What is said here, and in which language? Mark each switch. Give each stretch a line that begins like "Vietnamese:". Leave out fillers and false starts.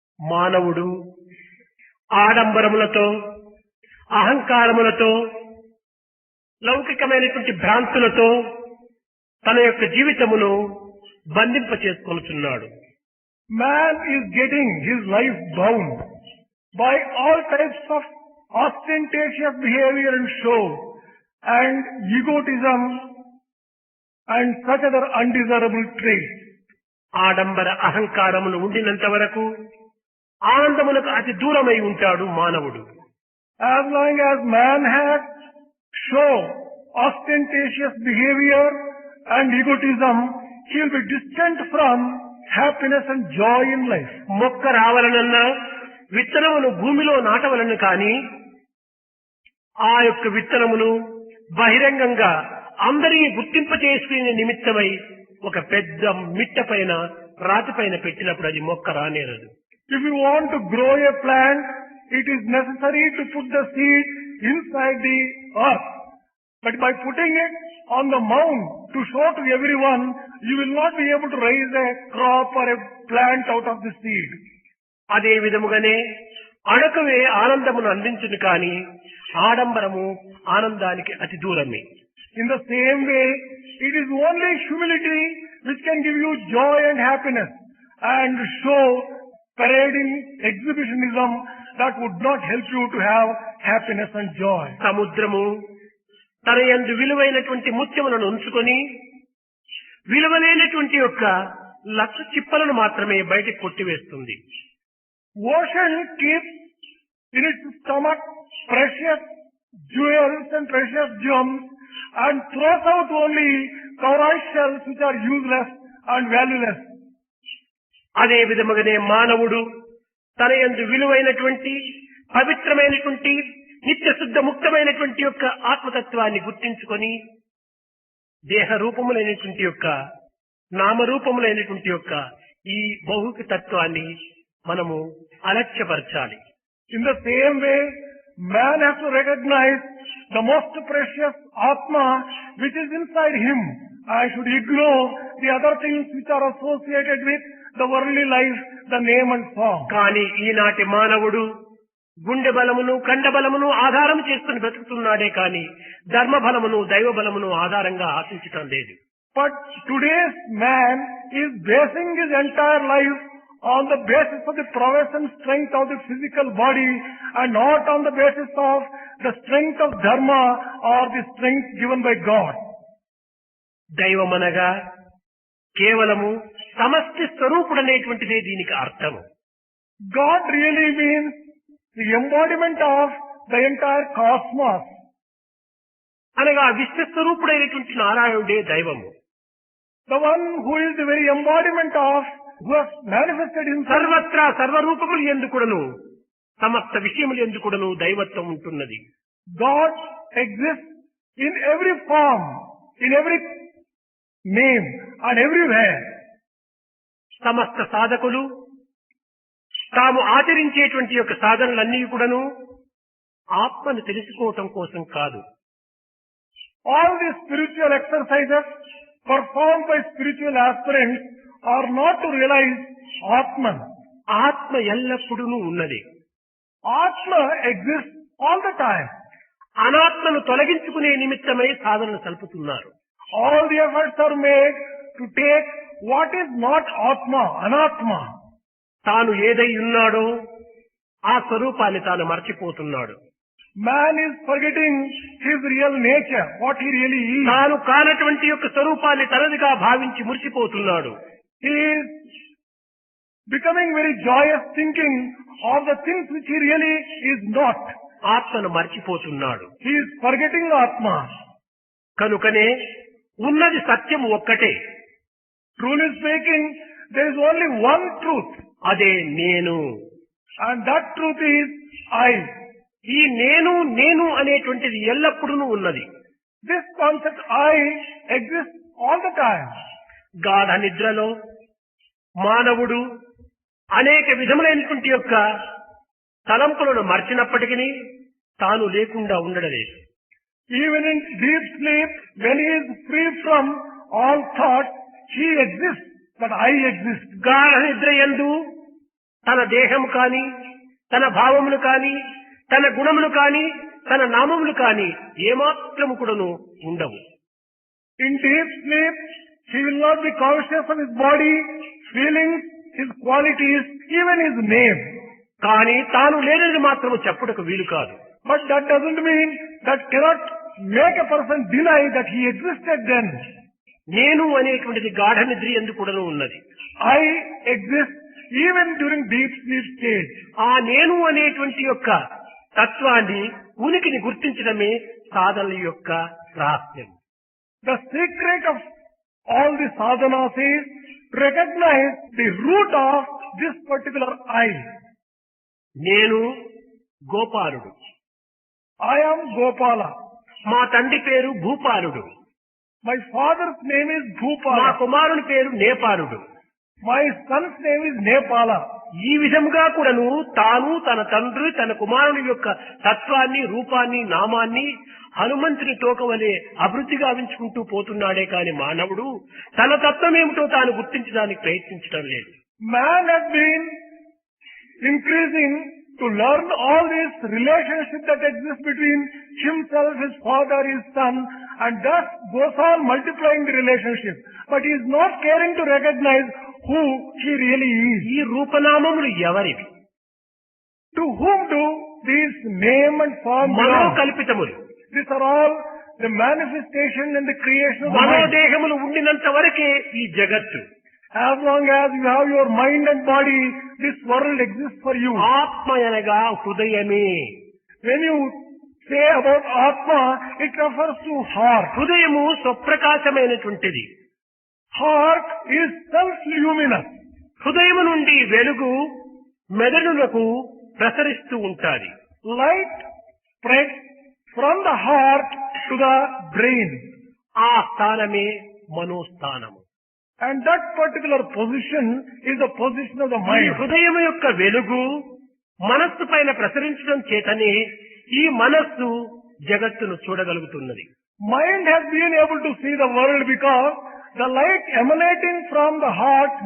Telugu: మానవుడు ఆడంబరములతో అహంకారములతో లౌకికమైనటువంటి భ్రాంతులతో తన యొక్క జీవితమును బంధింప చేసుకొనుచున్నాడు.
English: Man is getting his life bound by all types of ostentatious behavior and show and egotism and such other undesirable traits.
Telugu: ఆడంబర అహంకారములు ఉండినంత వరకు ఆనందములకు అతి దూరమై ఉంటాడు మానవుడు.
English: As long as man has show, ostentatious behavior and egotism, he will be distant from happiness and joy in life.
Telugu: మొక్క రావాలనన్నా విత్తనమును భూమిలో నాటవలను కానీ ఆ యొక్క విత్తనమును బహిరంగంగా అందరినీ గుర్తింప చేసుకునే నిమిత్తమై ఒక పెద్ద మిట్ట పైన రాతి పైన పెట్టినప్పుడు అది మొక్క రానేరదు.
English: If you want to grow a plant, it is necessary to put the seed inside the earth. But by putting it on the mound to show to everyone, you will not be able to raise a crop or a plant out of the seed.
Telugu: అదే విధముగానే అడకవే ఆనందమును అందించును కానీ ఆడంబరము ఆనందానికి అతి దూరమే.
English: In the same way, it is only humility which can give you joy and happiness, and show parading exhibitionism that would not help you to have happiness and joy.
Telugu: సముద్రము తన యందు విలువైనటువంటి ముత్యములను ఉంచుకొని విలువలేనటువంటి యొక్క లక్ష చిప్పలను మాత్రమే బయటకు కొట్టివేస్తుంది.
English: Ocean keeps in its stomach precious jewels and precious gems and throws out only cowrie shells which are useless and valueless.
Telugu: అదే విధముగానే మానవుడు తన యందు విలువైనటువంటి పవిత్రమైనటువంటి నిత్య శుద్ధ ముక్తమైనటువంటి యొక్క ఆత్మతత్వాన్ని గుర్తించుకొని దేహ రూపములైనటువంటి యొక్క నామరూపములైనటువంటి యొక్క ఈ భౌతిక తత్వాన్ని మనము అలక్ష్యపరచాలి.
English: In the same way, man has to recognize the most precious Atma which is inside him. I should ignore the other things which are associated with the worldly life, the name and form.
Telugu: కానీ ఈనాటి మానవుడు గుండె బలమును కండ బలమును ఆధారం చేసుకుని బ్రతుకుతున్నాడే కానీ ధర్మ బలమును దైవ బలమును ఆధారంగా ఆశించటం లేదు.
English: But today's man is basing his entire life on the basis of the prowess and strength of the physical body and not on the basis of the strength of dharma or the strength given by God.
Telugu: దైవమనగా కేవలము సమష్టి స్వరూపుడనేటువంటిదే దీనికి అర్థము.
English: God really means the embodiment of the entire cosmos.
Telugu: అనగా విశ్వస్వరూపుడైనటువంటి నారాయణుడే దైవము.
English: The one who is the very embodiment of, who has manifested himself.
Telugu: సర్వత్రా సర్వరూపములు ఎందుకుడను సమస్త విషయములు ఎందుకుడను దైవత్వం ఉంటున్నది.
English: God exists in every form, in every name and everywhere.
Telugu: సమస్త సాధకులు తాము ఆచరించేటువంటి యొక్క సాధనలన్నీ కూడాను ఆత్మను తెలుసుకోవటం కోసం కాదు.
English: All these spiritual exercises performed by spiritual aspirants are not to realize Atman.
Telugu: ఆత్మ ఎల్లప్పుడూ ఉన్నది.
English: Atma exists all the time.
Telugu: అనాత్మను తొలగించుకునే నిమిత్తమై సాధనలు సల్పుతున్నారు.
English: All the efforts are made to take what is not Atma, Anatma.
Telugu: తాను ఏదై ఉన్నాడో ఆ స్వరూపాన్ని తాను మర్చిపోతున్నాడు.
English: Man is forgetting his real nature, what he really is.
Telugu: తాను కానటువంటి యొక్క స్వరూపాన్ని తనదిగా భావించి మురిసిపోతున్నాడు.
English: He is becoming very joyous thinking of the things which he really is not.
Telugu: ఆత్మను మర్చిపోతున్నాడు.
English: He is forgetting Atma.
Telugu: కనుకనే ఉన్నది సత్యం ఒక్కటే.
English: Truly speaking, there is only one truth.
Telugu: అదే నేను.
English: And that truth is I.
Telugu: ఈ నేను నేను అనేటువంటిది ఎల్లప్పుడూ ఉన్నది.
English: This concept I exists all the time.
Telugu: గాఢ నిద్రలో మానవుడు అనేక విధములైనటువంటి యొక్క తలంపులను మర్చినప్పటికీ తాను లేకుండా ఉండడలేదు.
English: Even in deep sleep, when he is free from all thoughts, he exists, but I exist.
Telugu: గాఢ నిద్ర యందు తన దేహము కాని తన భావములు కాని తన గుణములు కాని తన నామములు కాని ఏమాత్రము కూడాను ఉండవు.
English: In deep sleep, he will not be conscious of his body, feelings, his qualities, even his name.
Telugu: కానీ తాను లేనిది మాత్రము చెప్పుటకు వీలు కాదు.
English: But that doesn't mean that cannot make a person deny that he existed then.
Telugu: నేను అనేటువంటిది గాఢ నిద్ర యందు కూడాను ఉన్నది.
English: I exist even during deep sleep stage.
Telugu: ఆ నేను అనేటువంటి యొక్క తత్వాన్ని ఉనికిని గుర్తించడమే సాధనల యొక్క రహస్యం.
English: The secret of all the sadhanas is to recognize the root of this particular I.
Telugu: నేను గోపాలుడు.
English: I am Gopala.
Telugu: మా తండ్రి పేరు భూపాలుడు.
English: My father's name is
Telugu: మా
English: Bhupala.
Telugu: కుమారుని పేరు నేపాలుడు.
English: My son's name is Nepala.
Telugu: ఈ విధముగా కూడాను తాను తన తండ్రి తన కుమారుని యొక్క తత్వాన్ని రూపాన్ని నామాన్ని హనుమంతుని తోకవలే అభివృద్ధి గావించుకుంటూ పోతున్నాడే కాని మానవుడు తన తత్వం ఏమిటో తాను గుర్తించడానికి ప్రయత్నించడం లేదు.
English: Man has been increasing to learn all this relationship that exists between himself, his father, his son, and thus goes on multiplying the relationship. But he is not caring to recognize who he really is.
Telugu: ఈ రూపనామములు ఎవరివి?
English: To whom do these name and form belong?
Telugu: మనోకల్పితములు.
English: These are all the manifestation and the creation of the mind.
Telugu: మనోదేహములు ఉండినంత వరకే ఈ జగత్తు.
English: As long as you have your mind and body, this world exists for you.
Telugu: ఆత్మ అనగా హృదయమే.
English: When you say about Atma, it refers to heart.
Telugu: హృదయము స్వప్రకాశమైనటువంటిది.
English: Heart is self-luminous.
Telugu: హృదయము నుండి వెలుగు మెదడులకు ప్రసరిస్తూ ఉంటాది.
English: Light spreads from the heart to the brain.
Telugu: ఆ స్థానమే మనోస్థానము.
English: And that particular position is the position of the
Telugu: ఈ
English: mind.
Telugu: హృదయం యొక్క వెలుగు మనస్సు పైన ప్రసరించడం చేతనే ఈ మనస్సు జగత్తును చూడగలుగుతున్నది.
English: Mind has been able to see the world because the light emanating from the heart.